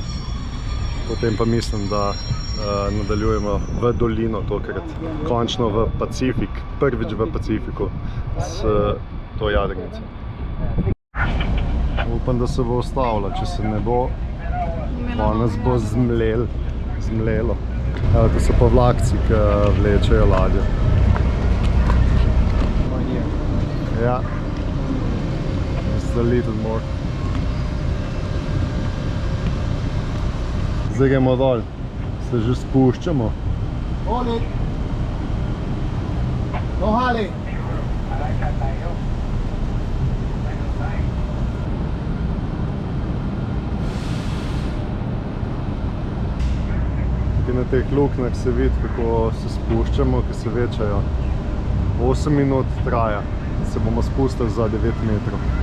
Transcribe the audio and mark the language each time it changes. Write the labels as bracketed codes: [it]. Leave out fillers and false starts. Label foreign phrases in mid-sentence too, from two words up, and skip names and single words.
[sl] Potem pa mislim, da nadaljujemo v dolino tokrat, končno v Pacifik, prvič v Pacifiku s to jadrnico. Upam, da se bo ustavila, če se ne bo, nas bo zmlelo. Evo, to so pa vlakci, ki vlečejo ladjo. Ja. [en] Just a little more. [sl] Zdaj gremo dol, se že spuščamo. [en] Hold it. No Harley. [sl] Na teh luknjah se vidi, kako se spuščamo, ki se večajo. 8 minut traja, se bomo spustili za 9 metrov.